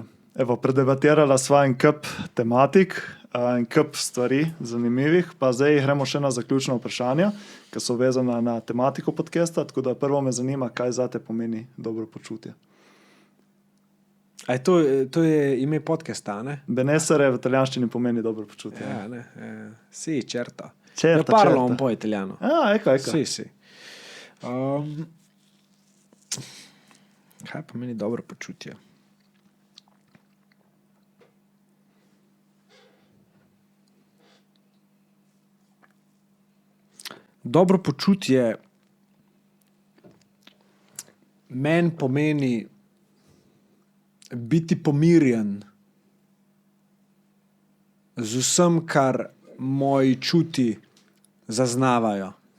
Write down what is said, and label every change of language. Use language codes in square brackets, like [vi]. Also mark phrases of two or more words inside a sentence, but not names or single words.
[sl] Evo, predebatirala sva en kup tematik, en kup stvari zanimivih, pa zdaj gremo še na zaključno vprašanje, ki so vezana na tematiko podcasta, tako da prvo me zanima, kaj zate pomeni dobro počutje. To je ime podcasta, ne? Benessere v italijanščini pomeni dobro počutje. Ja, ne. [it] Si, certo. Certo, Io parlo certo. un po' italiano. Ecco. Sì. [sl] Kaj pomeni dobro počutje? Dobro počutje meni pomeni biti pomirjen z vsem, kar moji čuti zaznavajo.